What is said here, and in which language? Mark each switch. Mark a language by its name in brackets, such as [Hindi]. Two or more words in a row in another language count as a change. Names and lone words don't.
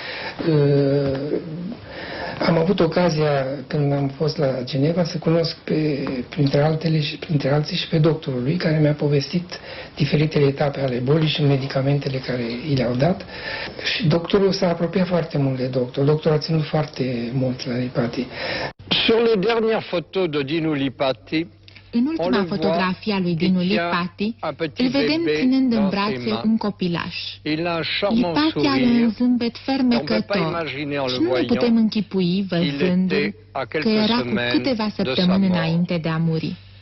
[Romanian] Am avut ocazia, când am fost la Geneva, să cunosc printre alții și pe doctorul lui, care mi-a povestit diferitele etape ale bolii și medicamentele care i le-au dat. Și doctorul s-a apropiat foarte mult de doctor. Doctorul a ținut foarte mult la Lipati. [French] Sur les dernières photos de Dinu Lipati, [Romanian] în ultima fotografie a lui Dinu Lipati, îl vedem ținând în brațe un copilaș. Lipati are un zâmbet fermecător și nu ne putem închipui, văzându-l, că era cu câteva săptămâni înainte de a muri.